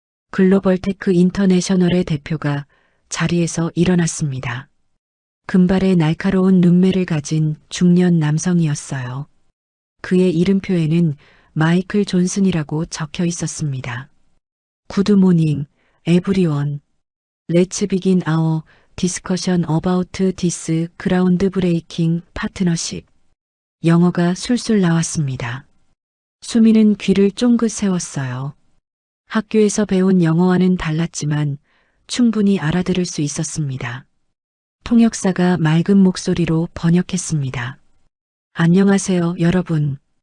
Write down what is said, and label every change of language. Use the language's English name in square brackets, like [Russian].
[Korean] 글로벌 테크 인터내셔널의 대표가 자리에서 일어났습니다. 금발의 날카로운 눈매를 가진 중년 남성이었어요. 그의 이름표에는 마이클 존슨이라고 적혀 있었습니다. [English] 굿모닝, 에브리원. Let's begin our discussion about this ground breaking partnership. [Korean] 영어가 술술 나왔습니다. 수미는 귀를 쫑긋 세웠어요. 학교에서 배운 영어와는 달랐지만 충분히 알아들을 수 있었습니다. 통역사가 맑은 목소리로 번역했습니다. 안녕하세요, 여러분.